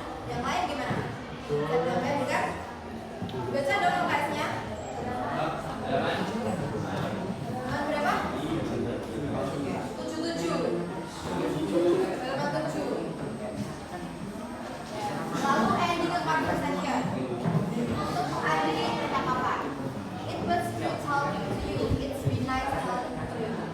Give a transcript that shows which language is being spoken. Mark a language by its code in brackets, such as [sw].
[id] Yang lain gimana? Bisa tambah juga? Baca dong UKS-nya. Halaman berapa? 77. Halaman 7. [en] Lalu ending a conversation. [id] Untuk mengakhiri percakapan. [en] It was great talking to you. It's been nice talking to you.